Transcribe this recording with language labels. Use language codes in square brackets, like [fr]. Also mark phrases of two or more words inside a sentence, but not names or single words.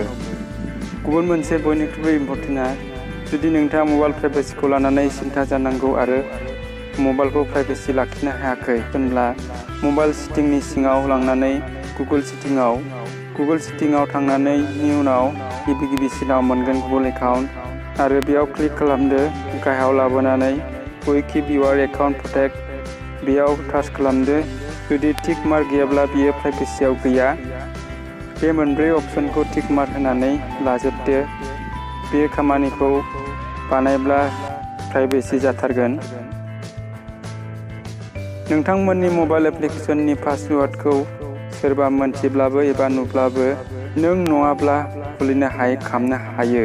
[brx] गुबुन मोनसे बयनिख्रुइबो इम्परटेन्टआ, जुदि नोंथाङा [en] mobile privacy [brx] लानानै सिन्था जानांगौ आरो मबाइलखौ प्राइभेसि लाखिनो हायाखै होनब्ला [en] mobile setting [brx] सिङाव लांनानै गुगोल सेटिंआव थांनायनि उनाव गिबिसिनाव मोनगोन [en] Google account [brx] आरो बेयाव क्लिक खालामदो। गाहायाव लाबोनानै [en] we keep your account protect [brx] बेयाव टाच खालामदो। जुदि [en] tick mark [brx] गैयाब्ला बियो प्राइभेसियाव गैया। बे मोनब्रै अपसनखौ [en] tick mark [brx] होनानै लाजोबदो। बे खामानिखौ बानायब्ला प्राइभेसि जाथारगोन। नोंथांमोननि [en] mobile application [brx] पासवार्डखौ सोरबा मोनथिब्लाबो एबा नुब्लाबो नों नङाब्ला खुलिनो खालामनो हायो।